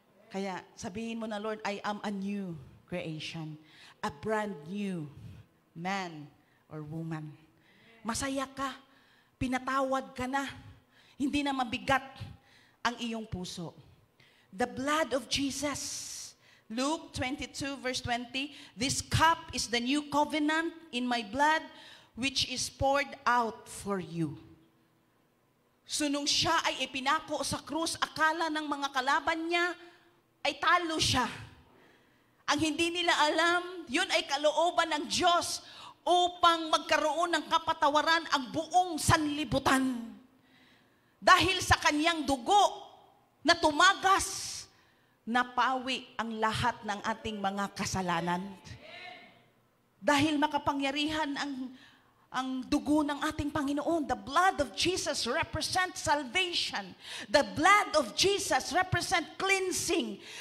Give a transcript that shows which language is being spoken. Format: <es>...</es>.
<tl>Kaya sabihin mo na,</tl> <en>Lord, I am a new creation. A brand new man or woman.</en> <tl>Masaya ka. Pinatawad ka na. Hindi na mabigat ang iyong puso.</tl> <en>The blood of Jesus. Luke 22 verse 20, this cup is the new covenant in my blood which is poured out for you.</en> <tl>So nung siya ay ipinako sa krus, akala ng mga kalaban niya ay talo siya. Ang hindi nila alam, yun ay kalooban ng Diyos upang magkaroon ng kapatawaran ang buong sanlibutan. Dahil sa kanyang dugo na tumagas, napawi ang lahat ng ating mga kasalanan. Dahil makapangyarihan ang dugo ng ating Panginoon.</tl> <en>The blood of Jesus represents salvation. The blood of Jesus represents cleansing.</en>